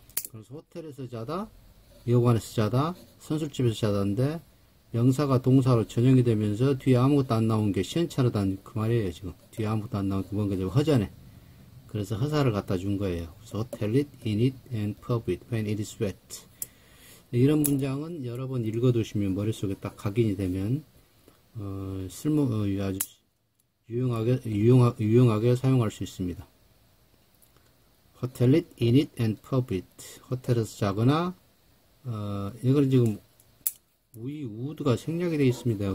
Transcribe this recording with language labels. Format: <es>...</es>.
<ko>그래서 호텔에서 자다, 여관에서 자다, 선술집에서 자다인데 명사가 동사로 전형이 되면서 뒤에 아무것도 안 나온 게 시원찮다는 그 말이에요. 지금 뒤에 아무것도 안 나온 게 뭔가 좀 허전해. 그래서 허사를 갖다 준 거예요.</ko> <en>그래서 hotel it, in it, and pub it when it is wet.</en> <ko>이런 문장은 여러 번 읽어두시면 머릿속에 딱 각인이 되면 아주 유용하게 사용할 수 있습니다.</ko> <en>hotel it, in it, and pub it.</en> <ko>호텔에서 자거나 이건 지금</ko> <en>we would</en> <ko>가 생략이 되어 있습니다.</ko>